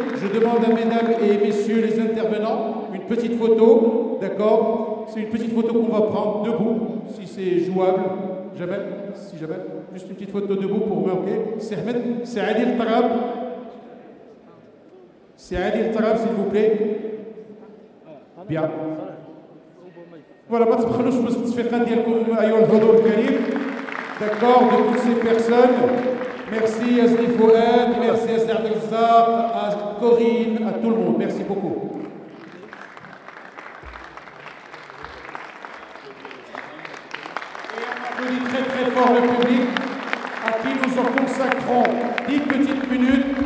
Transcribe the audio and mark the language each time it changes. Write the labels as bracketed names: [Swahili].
[French] Je demande à mesdames et messieurs les intervenants une petite photo, d'accord? C'est une petite photo qu'on va prendre debout, si c'est jouable. Jamel, si Jamel, juste une petite photo debout pour marquer. C'est Ali Tarab. C'est Ali Tarab, s'il vous plaît. Bien. [Arabic] Voilà, ما تبخلوش بالتصفيقات ديالكم أيها الحضور الكريم. [French] D'accord, de toutes ces personnes. Merci à Sdi Fouad, merci à Saad Elzaq, à Corinne, à tout le monde. Merci beaucoup. Et on applaudit très très fort le public, à qui nous en consacrons 10 petites minutes.